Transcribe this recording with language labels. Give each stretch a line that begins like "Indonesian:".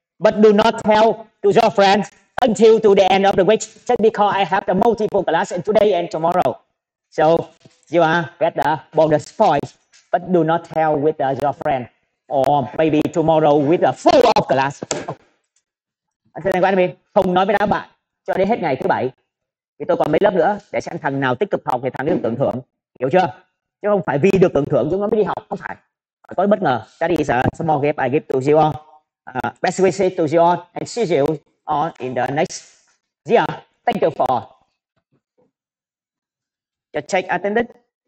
English: But do not tell to your friends until to the end of the week, just because I have the multiple classes today and tomorrow. So you are get the bonus point, but do not tell with your friend, or maybe tomorrow with a full of class. Understand what I mean?
Vietnamese: Không nói với đám bạn cho đến hết ngày thứ bảy. Thì tôi còn mấy lớp nữa để xem thằng nào tích cực học thì thằng ấy được tưởng thưởng, hiểu chưa? Chứ không phải vì được tưởng thưởng chúng nó mới đi học, không phải. Phải có bất ngờ.
English: That is a small gift I give to you all. Best wishes to you all and see you all in the next year. Thank you for your check attendance.